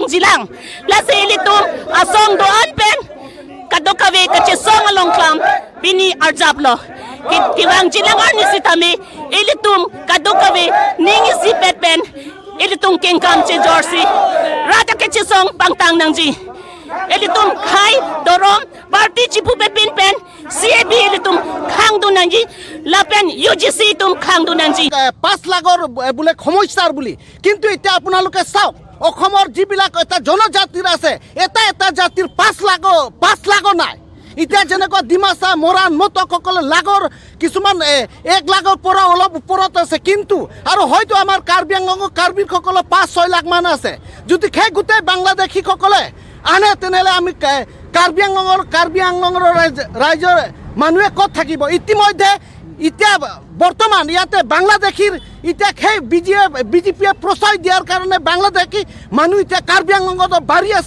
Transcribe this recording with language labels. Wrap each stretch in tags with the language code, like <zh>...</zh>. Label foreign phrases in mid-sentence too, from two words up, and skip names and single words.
<mjw>jilang lasi ilitum asong do anpen kadokawe kache song along klam bini arjablo kiwang jilang arni sitame ilitum kadokawe ningi sipet pen ilitum kengkam che jorsi rata kache song pangtang nangji Elitum khai dorom party chipu pepin pen CAB elitum khang dunanji lapen UGC tum khang dunanji</mjw> <as>5 লাখৰ বুলে সমস্যাৰ বুলি কিন্তু এতিয়া আপোনালোকে চাওক অসমৰ যিবিলাক এটা জনজাতিৰ আছে এটা জাতিৰ 5 লাখ নাই এতিয়া যেনেকুৱা ডিমাচা মৰাণ মটকসকলে লাগৰ কিছুমান 1 লাখৰ পৰা অলপ ওপৰত আছে কিন্তু আৰু হয়তো আমাৰ কাৰ্বি আংলঙৰ কাৰ্বিসকলৰ 5-6 লাখ মান আছে যদি সেই গোটেই বাংলাদেশীসকলে আনে তেনেহ'লে আমি কাৰ্বি আংলঙৰ ৰাইজৰ মানুহে ক'ত থাকিব ইতিমধ্যে এতিয়া বৰ্তমান ইয়াতে বাংলাদেশীৰ এতিয়া সেই বিজেপিয়ে প্ৰশ্ৰয় দিয়াৰ কাৰণে বাংলাদেশী মানুহ এতিয়া কাৰ্বি আংলঙত বাঢ়ি আছে।</as>